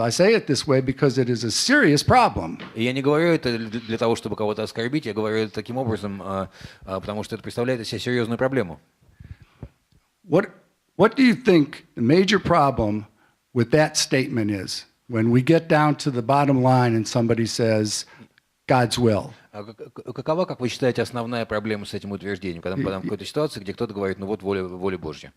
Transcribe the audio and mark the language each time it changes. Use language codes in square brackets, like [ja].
[en] I say it this way because it is a serious problem. [ru] И я не говорю это для того, чтобы кого-то оскорбить, я говорю это таким образом, потому что это представляет из себя серьезную проблему. [en] What do you think the major problem with that statement is when we get down to the bottom line and somebody says God's will? [ru] Какова, как вы считаете, основная проблема с этим утверждением, когда мы попадаем в какую-то ситуацию, где кто-то говорит, ну вот воля Божья.